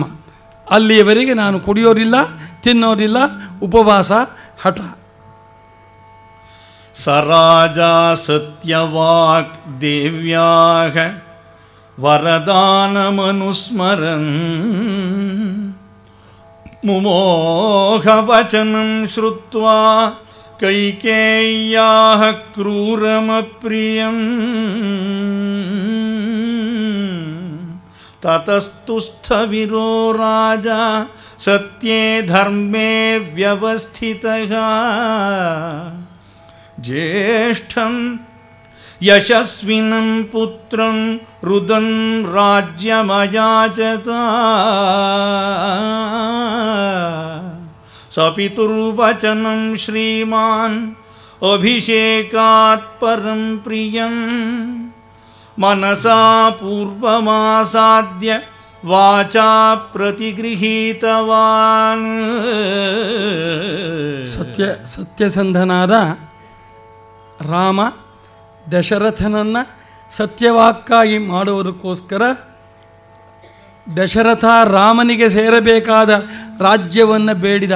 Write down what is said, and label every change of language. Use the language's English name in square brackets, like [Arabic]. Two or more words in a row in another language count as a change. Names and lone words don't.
[Kannada] ಅಲ್ಲಿಯವರೆಗೆ ನಾನು ಕುಡಿಯೋದಿಲ್ಲ, ತಿನ್ನೋದಿಲ್ಲ, ಉಪವಾಸ, ಹಠ. [Sanskrit] ಸರಾಜ ಸತ್ಯವಾಕ್ ದೇವ್ಯಾಃ ವರದಾನಮನುಸ್ಮರನ್ ಮುಮೋಹವಚನಂ ಶ್ರುತ್ವಾ ಕೈಕೇಯ್ಯಾಃ ಕ್ರೂರಮಪ್ರಿಯಂ ತತಸ್ತುಸ್ಥವಿರೋ ರಾಜ ಸತ್ಯೇ ಧರ್ಮೇ ವ್ಯವಸ್ಥಿತಃ ಜ್ಯೇಷ್ಠಂ ಯಶಸ್ವಿನಂ ಪುತ್ರಂ ರುದನ್ ರಾಜ್ಯಮಯಾಚತ ಸಪಿತುರ್ವಚನಂ ಶ್ರೀಮಾನ್ ಅಭಿಷೇಕಾತ್ ಪರಂ ಪ್ರಿಯಂ ಮನಸಾ ಪೂರ್ವಮಾಸಾದ್ಯ ವಾಚಾ ಪ್ರತಿಗೃಹೀತವಾನ್. [Kannada] ಸತ್ಯಸಂಧನಾದ ರಾಮ ದಶರಥನನ್ನು ಸತ್ಯವಾಕ್ಕಾಗಿ ಮಾಡುವುದಕ್ಕೋಸ್ಕರ ದಶರಥ ರಾಮನಿಗೆ ಸೇರಬೇಕಾದ ರಾಜ್ಯವನ್ನು ಬೇಡಿದ.